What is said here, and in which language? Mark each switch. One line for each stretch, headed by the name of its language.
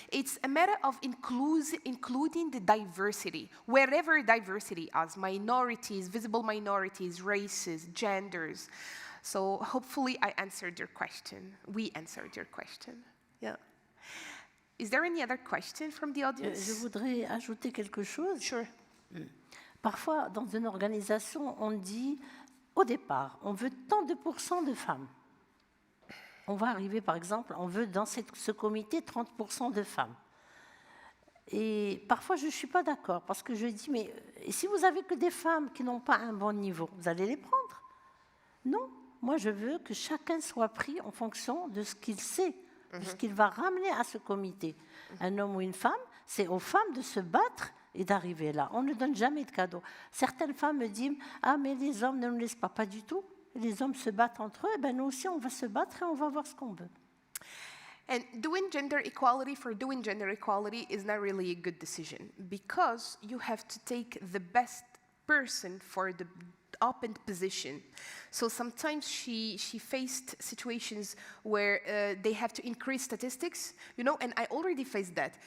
English: It's a matter of including the diversity, wherever diversity is, minorities, visible minorities, races, genders. So hopefully I answered your question. We answered your question. Yeah. Is there any other question from the audience?
French: Je voudrais ajouter quelque chose.
English: Sure.
French: Parfois, dans une organisation, on dit, au départ, on veut tant de pourcents de femmes. On va arriver, par exemple, on veut dans ce comité 30% de femmes. Et parfois, je ne suis pas d'accord, parce que je dis, mais si vous avez que des femmes qui n'ont pas un bon niveau, vous allez les prendre? Non, moi je veux que chacun soit pris en fonction de ce qu'il sait, de ce qu'il va ramener à ce comité. Un homme ou une femme, c'est aux femmes de se battre et d'arriver là. On ne donne jamais de cadeaux. Certaines femmes me disent, ah mais les hommes ne nous laissent pas du tout. Les hommes se battent entre eux, ben nous aussi on va se battre et on va voir ce qu'on veut.
English: And doing gender equality for doing gender equality is not really a good decision, because you have to take the best person for open position. So sometimes she faced situations where they have to increase statistics, you know, and I already faced that.